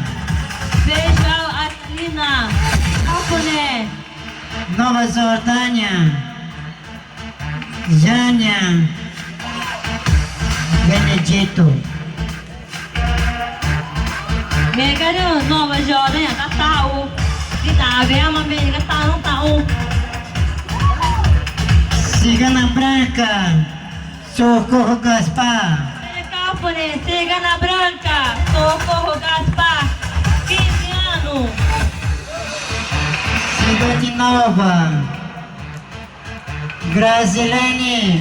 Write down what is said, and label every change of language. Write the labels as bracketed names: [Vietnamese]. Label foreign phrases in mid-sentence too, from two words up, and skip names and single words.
[Portuguese] Feijão, Azalina. Caponé. Nova Jordânia. Jânia. Benedito. Megara, Nova Jordânia, Tatau. Kita, Vema, Mega, Tau, Tau. Cigana Branca. Socorro Gaspar. Caponé, Cigana Branca. Socorro Gaspar. 15 anos. Cidade Nova. Grazilene.